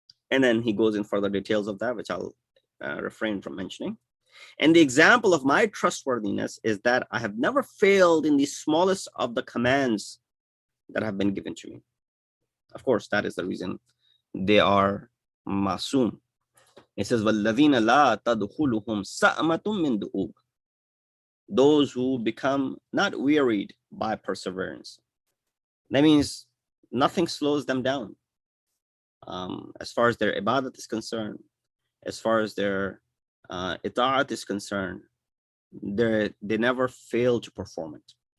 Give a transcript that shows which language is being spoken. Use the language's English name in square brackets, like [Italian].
[English] And then he goes in further details of that, which I'll refrain from mentioning. And the example of my trustworthiness is that I have never failed in the smallest of the commands that have been given to me. Of course, that is the reason they are masum. [Arabic] It says, وَالَّذِينَ لَا تَدْخُلُهُمْ سَأْمَةٌ مِّن دُؤُوبٍ. [English] Those who become not wearied by perseverance. That means nothing slows them down. As far as their ibadat is concerned, as far as their ita'at is concerned, they never fail to perform it.